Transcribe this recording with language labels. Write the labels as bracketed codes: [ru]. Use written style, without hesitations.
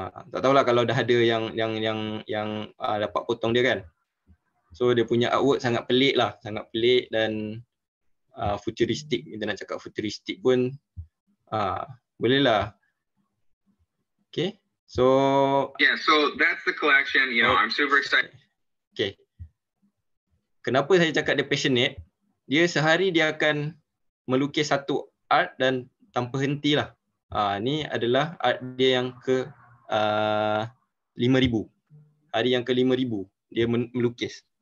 [ms] Tak tahulah kalau dah ada yang dapat potong dia kan. So dia punya artwork sangat pelik dan futuristik. Kita nak cakap futuristik pun boleh lah. [en] Okay. So that's the collection. I'm super excited. Okay. [ms] Kenapa saya cakap dia passionate? Dia sehari dia akan melukis satu art dan tanpa henti lah. Ni adalah art dia yang ke 5,000. Hari yang ke 5,000 dia melukis.